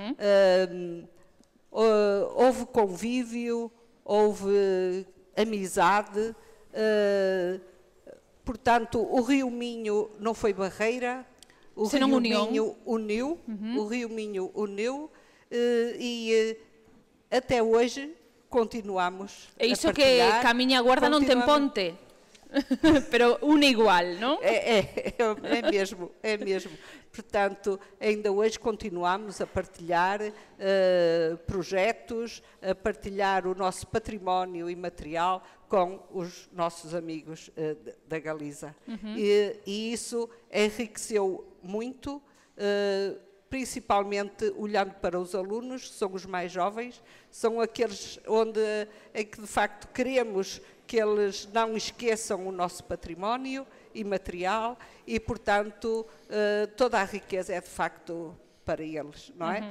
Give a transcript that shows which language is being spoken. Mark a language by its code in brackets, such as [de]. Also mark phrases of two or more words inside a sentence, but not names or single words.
[pt] Houve convívio, houve amizade, portanto, o Rio Minho não foi barreira, o Rio Minho uniu, o Rio Minho uniu, e até hoje continuamos a partilhar. [gl] E iso que Camiña Guarda non ten ponte, pero une igual, non? [pt] É mesmo. Portanto, ainda hoje continuamos a partilhar projetos, a partilhar o nosso património imaterial com os nossos amigos da Galiza. E isso enriqueceu muito, principalmente olhando para os alunos, que são os mais jovens, são aqueles em que de facto queremos que eles não esqueçam o nosso património imaterial e, portanto, toda a riqueza é de facto para eles, não é?